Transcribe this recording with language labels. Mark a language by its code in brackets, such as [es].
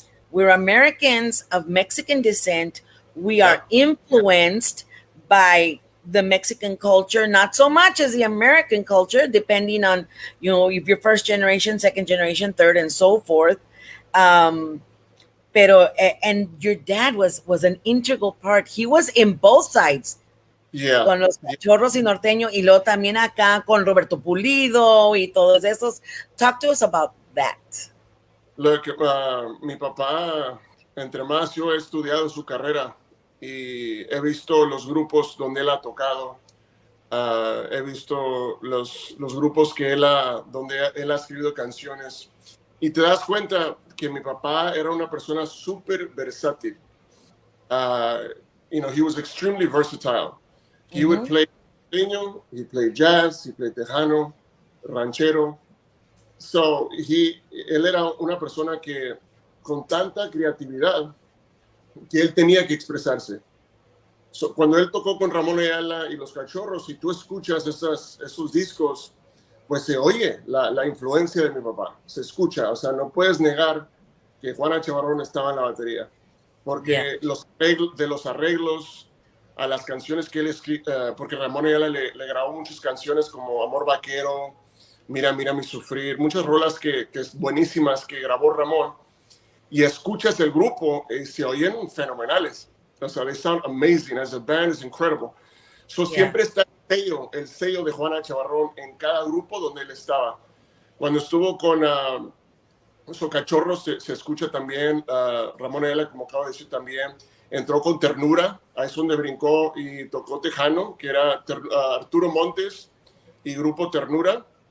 [en] We're Americans of Mexican descent. We are influenced by the Mexican culture, not so much as the American culture, depending on, if you're first generation, second generation, third, and so forth. And your dad was an integral part. He was in both sides. Yeah. [es] Con los Cachorros y Norteño, y luego también acá con Roberto Pulido y todos esos. [en] Talk to us about that. [es] Mi papá, entre más yo he estudiado su carrera y he visto los grupos donde él ha tocado, he visto los grupos donde él ha escrito canciones, y te das cuenta que mi papá era una persona súper versátil. [en] He was extremely versatile. He would play norteño, he played jazz, he played tejano, ranchero, [es] So, él era una persona que con tanta creatividad que él tenía que expresarse. So, cuando él tocó con Ramón Ayala y los Cachorros, si tú escuchas esos discos, pues se oye la influencia de mi papá, se escucha, o sea, no puedes negar que Juan H. Barron estaba en la batería, porque de los arreglos a las canciones que él escribió, porque Ramón Ayala le grabó muchas canciones como Amor Vaquero, Mira, mira mi sufrir, muchas rolas que buenísimas que grabó Ramón, y escuchas el grupo y se oyen fenomenales. O sea, [en] they sound amazing. As a band, it's incredible. [es] So, siempre está el sello de Juan H. Barron en cada grupo donde él estaba. Cuando estuvo con Cachorros, se escucha también. Ramón Ayala, como acabo de decir, también entró con Ternura. Ahí es donde brincó y tocó Tejano, que era Arturo Montes y grupo Ternura.